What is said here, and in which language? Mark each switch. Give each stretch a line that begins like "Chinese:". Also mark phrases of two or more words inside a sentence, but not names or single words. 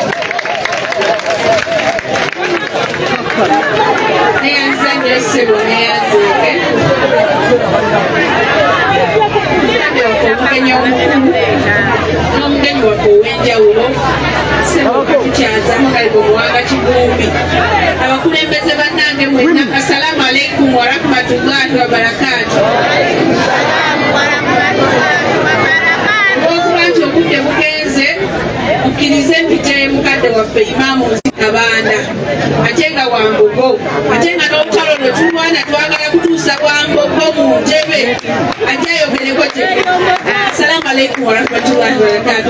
Ganda: N'omugenyi waffe ow'enjawulo Ssekukyaza Muwanga Kivumbi abakulembeze bannange mwenna
Arabic: السلام عليكم ورحمة الله وبركاته.
Ganda: Olw'okuba nti obudde bugenze mukkirize mpite mukadde waffe Imaamu Kabanda ate nga Wambogo ate nga n'olutalo lwe tulwana twagala kutuusa Wambogo mu Ntebe ajja ayogereko gye.
Arabic: السلام عليكم ورحمة الله وبركاته.